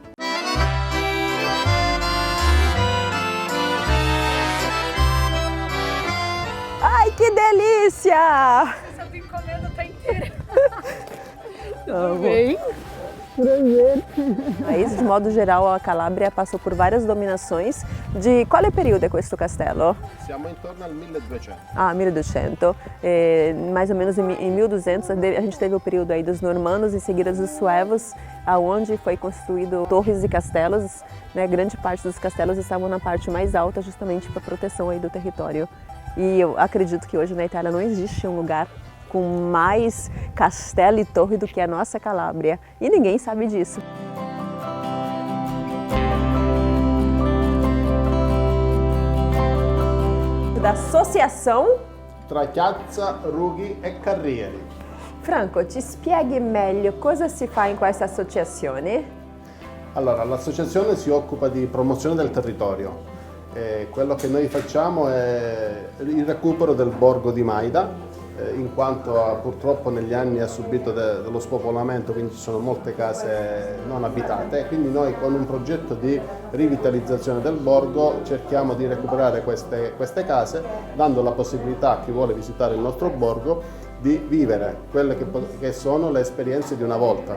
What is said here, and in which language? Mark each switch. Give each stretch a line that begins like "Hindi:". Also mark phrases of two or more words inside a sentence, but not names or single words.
Portuguese: Ai, que delícia! Essa tô encomenda tá inteira. Tudo bem? Prazer. Mas, de modo geral, a Calabria passou por várias dominações. De qual período é
Italian: questo castello? Siamo intorno al 1200.
Portuguese: Ah, 1200. Mais ou menos em 1200 a gente teve o período aí dos normandos, em seguida dos suevos, aonde foi construído torres e castelos, né? Grande parte dos castelos estavam na parte mais alta, justamente para proteção aí do território. E eu acredito que hoje na Itália não existe um lugar com mais castelo e torre do que a nossa Calábria. E ninguém sabe disso. Da associação
Italian: Tra Chiazza, Rughi e Carrieri. Franco, ci spieghi meglio cosa si fa in questa associazione? Allora, l'associazione si occupa di promozione del territorio. Quello che noi facciamo è il recupero del borgo di Maida, in quanto purtroppo negli anni ha subito dello spopolamento, quindi ci sono molte case non abitate, e quindi noi con un progetto di rivitalizzazione del borgo cerchiamo di recuperare queste case, dando la possibilità a chi vuole visitare il nostro borgo di vivere quelle che sono le esperienze di una volta.